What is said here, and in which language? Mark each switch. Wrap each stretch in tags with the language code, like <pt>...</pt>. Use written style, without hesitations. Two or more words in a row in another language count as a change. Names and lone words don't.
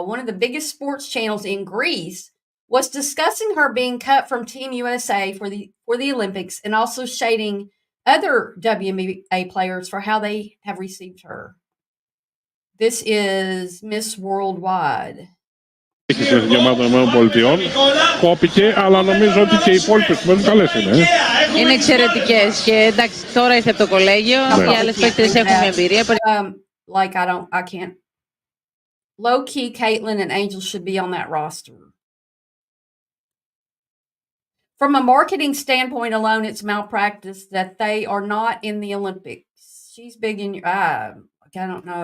<en>One of the biggest sports channels in Greece was discussing her being cut from Team USA for the Olympics and also shading other WNBA players for how they have received her. This is Miss Worldwide.</en> <el>Έχεις γεμάτο ΗΠΑ. Κόπηκε, αλλά νομίζω ότι και οι υπόλοιπες μεν καλές είναι. Είναι εξαιρετικές και εντάξει, τώρα ήρθε από το κολέγιο. Οι άλλες παίκτες έχουν μια εμπειρία.</el> <en>Like I can't. Low key, Caitlin and Angel should be on that roster. From a marketing standpoint alone, it's malpractice that they are not in the Olympics. She's big in. I don't know.</en>